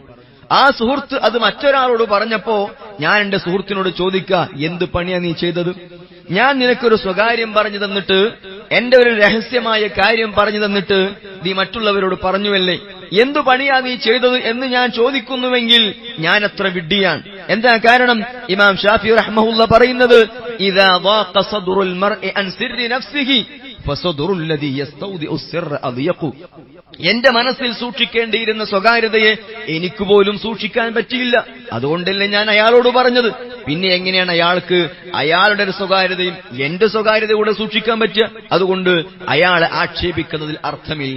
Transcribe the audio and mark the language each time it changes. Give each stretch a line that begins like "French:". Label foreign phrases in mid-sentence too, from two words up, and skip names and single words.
Malayalam: ആ സുഹൃത്ത് അത് മറ്റൊരാളോട് പറഞ്ഞപ്പോ ഞാൻ എന്റെ സുഹൃത്തിനോട് ചോദിക്കുക, എന്ത് പണിയാ നീ ചെയ്തത്? ഞാൻ നിനക്കൊരു സ്വകാര്യം പറഞ്ഞു തന്നിട്ട്, എന്റെ ഒരു രഹസ്യമായ കാര്യം പറഞ്ഞു തന്നിട്ട് നീ മറ്റുള്ളവരോട് പറഞ്ഞുവല്ലേ, എന്തു പണിയാ നീ ചെയ്തത് എന്ന് ഞാൻ ചോദിക്കുന്നുവെങ്കിൽ ഞാൻ അത്ര വിഡ്ഢിയാണ്. എന്താ കാരണം? ഇമാം ഷാഫിഈ റഹ്മഹുള്ള പറയുന്നത്,
Arabic: إذا ضاق صدر المرء عن سر نفسه فصدر الذي يستودع السر أضيق.
Malayalam: എന്റെ മനസ്സിൽ സൂക്ഷിക്കേണ്ടിയിരുന്ന സ്വകാര്യതയെ എനിക്ക് പോലും സൂക്ഷിക്കാൻ പറ്റിയില്ല. അതുകൊണ്ടല്ലേ ഞാൻ അയാളോട് പറഞ്ഞത്. പിന്നെ എങ്ങനെയാണ് അയാൾക്ക് അയാളുടെ ഒരു സ്വകാര്യതയും എന്റെ സ്വകാര്യത കൂടെ സൂക്ഷിക്കാൻ പറ്റുക? അതുകൊണ്ട് അയാളെ ആക്ഷേപിക്കുന്നതിൽ അർത്ഥമില്ല.